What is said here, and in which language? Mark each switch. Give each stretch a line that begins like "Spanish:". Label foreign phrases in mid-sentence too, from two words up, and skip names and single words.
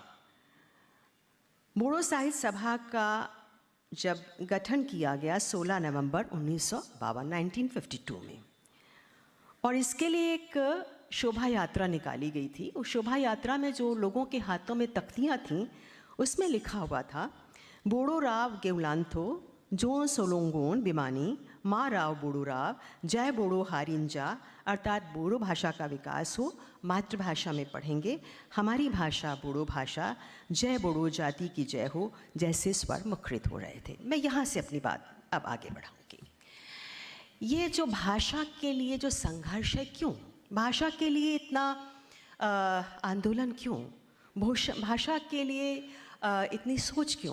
Hindi: बोडो साहित्य सभा का जब गठन किया गया 16 नवंबर 1952 में, और इसके लिए एक शोभा यात्रा निकाली गई थी। उस शोभा यात्रा में जो लोगों के हाथों में तख्तियाँ थीं उसमें लिखा हुआ था,
Bodo: बोडो राव गेवलांथो जोन सोलोंगोन बिमानी माँ राव बोडो राव, जय बोडो हारिंजा,
Hindi: अर्थात बोडो भाषा का विकास हो, मातृभाषा में पढ़ेंगे, हमारी भाषा बोडो भाषा, जय बोडो जाति की जय हो, जैसे स्वर मुखरित हो रहे थे। मैं यहाँ से अपनी बात अब आगे बढ़ाऊँगी। ये जो भाषा के लिए जो संघर्ष है, क्यों भाषा के लिए इतना आंदोलन, क्यों भाषा के लिए इतनी सोच, क्यों?